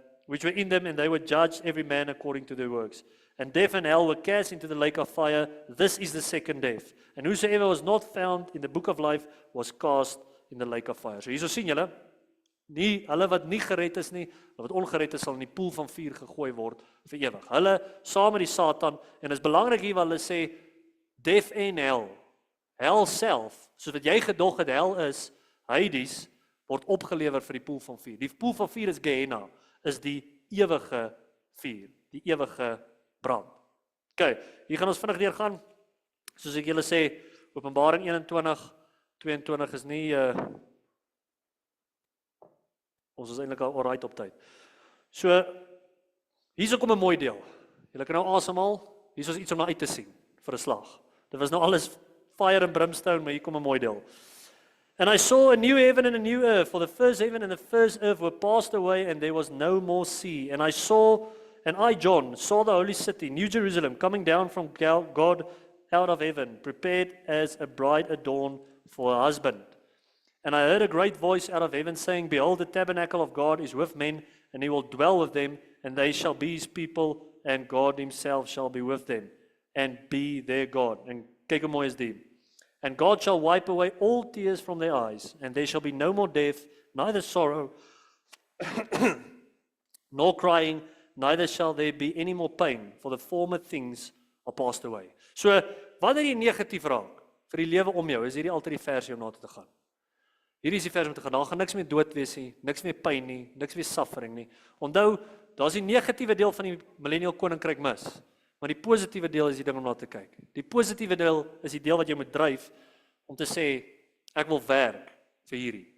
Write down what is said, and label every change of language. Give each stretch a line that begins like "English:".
English: Which were in them, and they were judged every man according to their works. And death and hell were cast into the lake of fire. This is the second death. And whosoever was not found in the book of life was cast in the lake of fire.
Afrikaans: So hierso sien julle, nie hulle wat nie gered is nie, hulle wat ongered is sal in die poel van vuur gegooi word vir ewig. Hulle saam met die Satan, en is belangrik hier wat hulle sê, death en hell. Hell self, soos wat jy gedog het hel is, Hades, word opgelewer vir die poel van vuur. Die poel van vuur is Gehenna, is die ewige vuur, die ewige brand. Ok, hier gaan ons vinnig deur gaan. Soos ek julle sê, Openbaring 21:22 is nie, ons is eintlik al alright op tyd. So, hierso kom 'n mooi deel. Julle kan nou asemhaal, hierso is iets om na uit te sien, vir 'n slag. Dit was nou alles
English: fire and brimstone,
Afrikaans: maar hier kom 'n mooi deel.
English: And I saw a new heaven and a new earth, for the first heaven and the first earth were passed away, and there was no more sea. And I, John, saw the holy city, New Jerusalem, coming down from God out of heaven, prepared as a bride adorned for her husband. And I heard a great voice out of heaven saying, Behold, the tabernacle of God is with men, and he will dwell with them, and they shall be his people, and God himself shall be with them, and be their God.
Afrikaans: En kyk hoe mooi is die.
English: And God shall wipe away all tears from their eyes, and there shall be no more death, neither sorrow, nor crying, neither shall there be any more pain, for the former things are passed away.
Afrikaans: So, wanneer jy negatief raak vir die lewe om jou, is hierdie altyd die versie om na toe te gaan. Hierdie is die versie om te gaan, daar gaan niks meer dood wees nie, niks meer pyn nie, niks meer suffering nie. Onthou, daar's die negatiewe deel van die millennial koninkryk mis. Maar die positiewe deel is die ding om na te kyk. Die positiewe deel is die deel wat jy moet dryf om te sê, ek wil werk vir hierdie.